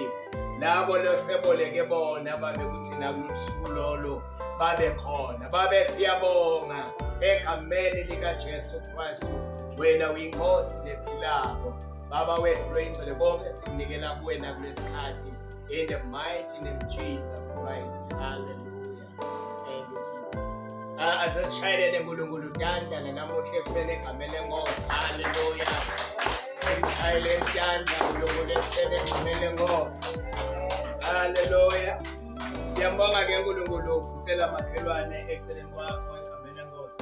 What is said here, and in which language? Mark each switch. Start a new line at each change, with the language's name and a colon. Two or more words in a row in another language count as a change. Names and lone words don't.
Swati: Labo loseboleke bona babe kuthi nakusuku lolo babe khona. Babe siyabonga egameni likaJesu Kristu, wena uyinkosi lephilayo. Baba wethu loyingcwele konke sikunikela kuwena kulesikhathi,
English: in the mighty name of Jesus Christ. Hallelujah. Thank you, Jesus.
Swati: Asishayelele Nkulunkulu tandla namuhla ekuseni egameni lenkosi. Hallelujah. Simshayele isandla Nkulunkulu ekuseni egameni lenkosi. Hallelujah. Siyambonga ke Nkulunkulu ufusela makhelwane eceleni kwakho egameni lenkosi.